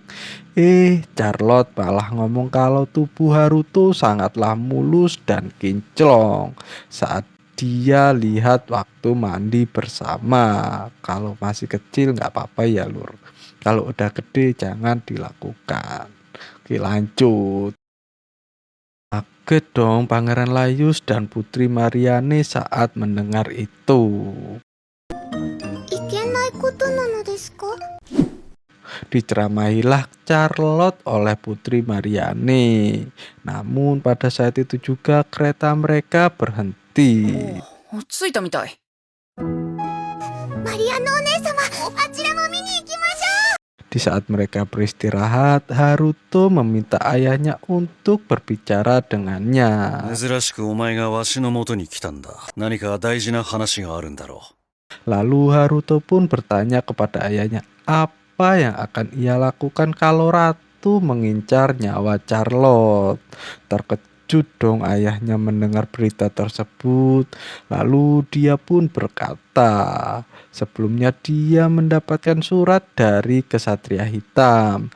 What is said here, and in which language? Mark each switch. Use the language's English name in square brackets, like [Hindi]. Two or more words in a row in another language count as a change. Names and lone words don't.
[Indonesian] Charlotte malah ngomong kalau tubuh Haruto sangatlah mulus dan kinclong saat dia lihat waktu mandi bersama. Kalau masih kecil nggak apa-apa ya lur. Kalau udah gede jangan dilakukan. Oke lanjut. Kaget dong Pangeran Laius dan Putri Mariane saat mendengar itu. [Japanese] いけないことなのですか？ [Indonesian] Diceramahilah Charlotte oleh Putri Mariane. Namun pada saat itu juga kereta mereka berhenti. [Japanese] 着いたみたい。マリアンのお姉様、あちらも見に行きましょう。 [Indonesian] Di saat mereka beristirahat, Haruto meminta ayahnya untuk berbicara dengannya. [Japanese] 珍しくお前がわしの元に来たんだ。何か大事な話があるんだろう。 [Indonesian] Lalu Haruto pun bertanya kepada ayahnya apa yang akan ia lakukan kalau Ratu mengincar nyawa Charlotte. Terkejut dong ayahnya mendengar berita tersebut. Lalu dia pun berkata, sebelumnya dia mendapatkan surat dari Kesatria Hitam.